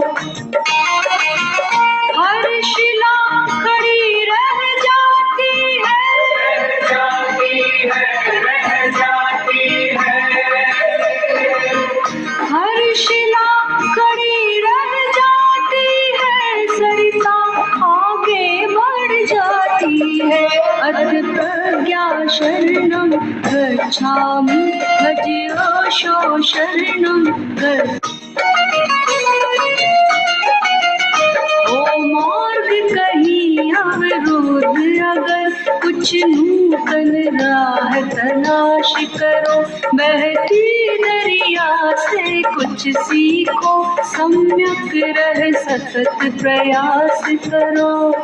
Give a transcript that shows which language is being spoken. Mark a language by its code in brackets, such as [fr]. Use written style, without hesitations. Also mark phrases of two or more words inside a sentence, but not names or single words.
[hi] हर शिला खड़ी रह जाती है, रह जाती है, रह जाती है। हर शिला खड़ी रह जाती है, सरिता आगे बढ़ जाती है। [pi] अथ प्रज्ञा शरणं गच्छामि, भजोषो शरणं गच्छामि। [hi] ओ मार्ग कहीं अवरुद्ध अगर कुछ नूतन राह तलाश करो। बहती दरिया से कुछ सीखो, सम्यक रह सतत प्रयास करो।